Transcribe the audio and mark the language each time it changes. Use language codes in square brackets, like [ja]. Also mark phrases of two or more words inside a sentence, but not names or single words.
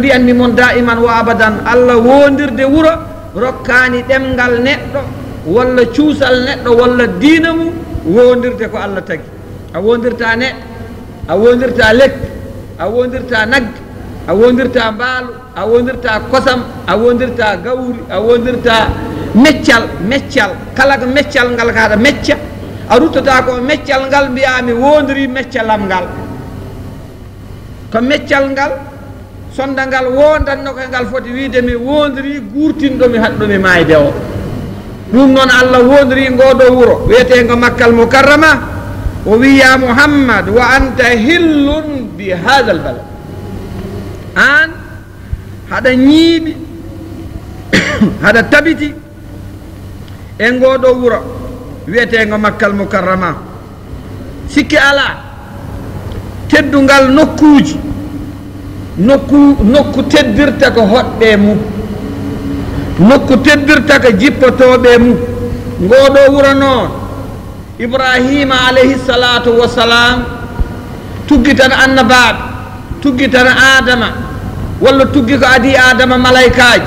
[ff] mbiyanmi moon [ar] daiman wa abadan [ff] allah wondirde wuro rokkani ɗemgal neɗɗo walla cuusal neɗɗo walla diina mum wondirde ko allah tagi a wondirta neɗɗo a wondirta lekki a wondirta nagge a wondirta mbaalu a wondirta kosam a wondirta gawri a wondirta meccal kala ko meccal ngal ka haɗa mecca a ruttata ko meccal ngal mbiyami wondiri meccalam ngal ko meccal ngal sonda ngal wondanno ko ngal foti wiide mi wondiri gurtinɗomi haɗɗomi mayde o ɗum noon Allah wondiri ngoɗo wuro wiyetego Makkal Mukarrama o wi ya Muhammad [ar] wa anta hillun bi hada al balad [ff] an haɗa ñiiɓi haɗa tabiti e ngoɗo wuro wiyetego Makkal Mukarrama sikki ala teddungal nokkuji nokku teddirta ko hoɗɓe mum nokku teddirta ko jippotoɓe mum ngoɗo wuro noon Ibrahima [ar] alayhi salatu wassalam [ff] tuggi tan annabaɓe tuggi tan adama walla tuggi ko adi adama malaikaji